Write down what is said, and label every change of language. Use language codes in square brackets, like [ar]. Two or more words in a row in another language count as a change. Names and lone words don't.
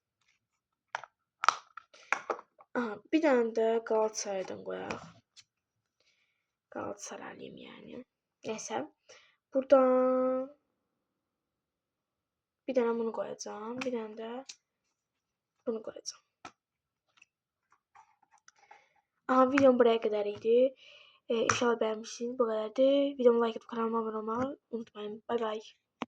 [az] Aha, bir dənə də Galatasaraydan qoyaq. [tr] Galatasaraylıyım yəni. [az] Nəysə. Buradan bir dənə bunu qoyacağam. Bir dənə də bunu qoyacağam. Aha, [tr] videom buraya kadar idi. İnşallah beğenmişsiniz. Bu kadardı. Videomu like edip kanalıma abone olmayı unutmayın. Bay bay.